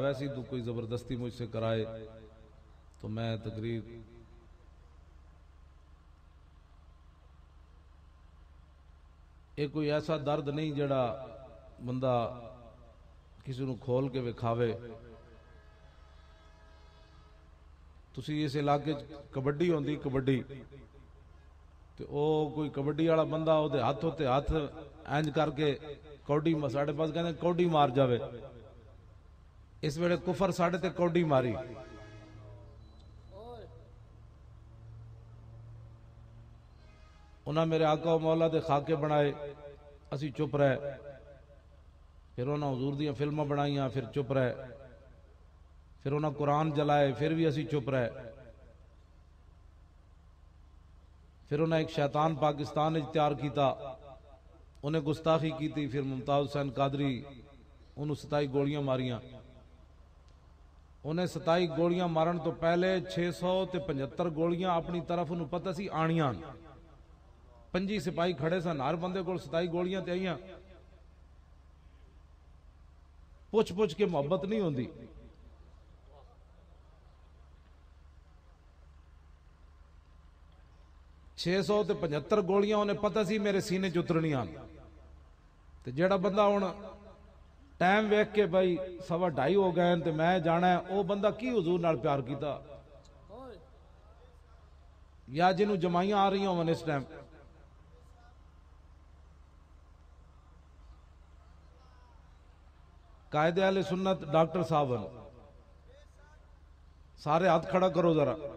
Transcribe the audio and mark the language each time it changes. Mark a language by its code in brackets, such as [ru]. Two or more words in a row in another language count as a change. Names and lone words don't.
[ur] ویسے ہی تو کوئی زبردستی مجھ سے کرائے تو میں تقریر. [pa] یہ کوئی ایسا درد نہیں جڑا بندہ کسی نو کھول کے وکھاوے. تسی اس علاقے کبڈی ہوندی کبڈی تے او کوئی کبڈی والا بندہ او دے ہاتھ ہوتے ہاتھ اینج کر کے کوڈی ساڈے پاس کہندے کوڈی مار جاوے. اس ویلے کفر ساڈے تے کوڈی ماری. انہاں میرے آقا و مولا دے خاکے بنائے، اسی چپ رہے. پھر انہاں حضور دیاں فلماں بنائیاں، پھر چپ رہے. پھر انہاں قرآن جلائے، پھر بھی اسی چپ رہے. پھر انہیں ایک شیطان پاکستان تیار کیتا، انہیں گستاخی کیتی. پھر ممتاز حسین قادری انہوں 27 گولیاں ماریاں. انہیں 27 گولیاں مارن تو پہلے 675 گولیاں اپنی طرف انہوں پتہ سی آنیاں. 5 سپاہی کھڑے سن، ہر بندے کو 27 گولیاں تے آئیاں. پوچھ پوچھ کے محبت نہیں ہوندی. چھے سو تے 75 گولیاں انہیں پتہ سی میرے سینے چترنیاں. تے جیڑا بندہ ہن ٹائم ویکھ کے بھائی 2:30 ہو گئے تے میں جانا ہے، او بندہ کی حضور نال پیار کیتا؟ یا جنوں جمائیاں آ رہی ہوں اس ٹائم. قائد اہل سنت ڈاکٹر صاحب سارے ہاتھ کھڑا کرو ذرا.